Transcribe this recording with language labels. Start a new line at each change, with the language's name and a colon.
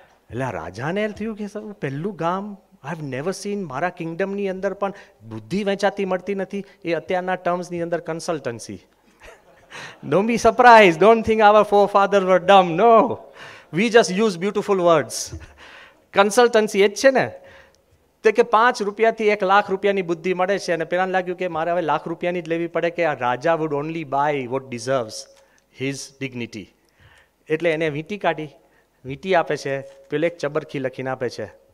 Gujarati: એટલે રાજાને થયું કે પહેલું ગામ
English: I have never seen,
Gujarati: મારા કિંગડમની અંદર પણ બુદ્ધિ વેચાતી મળતી નથી. એ અત્યારના ટર્મ્સની અંદર consultancy.
English: Don't be surprised. Don't think our forefathers were dumb. No. We just use beautiful words.
Gujarati: Consultancy એ જ છે ને. તે કે 5 રૂપિયાથી 1 લાખ રૂપિયાની બુદ્ધિ મળે છે અને પેલાને લાગ્યું કે મારે હવે લાખ રૂપિયાની જ લેવી પડે કે આ રાજા
English: Would only buy what deserves his dignity.
Gujarati: એટલે એને વીંટી કાઢી, વીંટી આપે છે, પેલે એક ચબરખી લખીને આપે છે.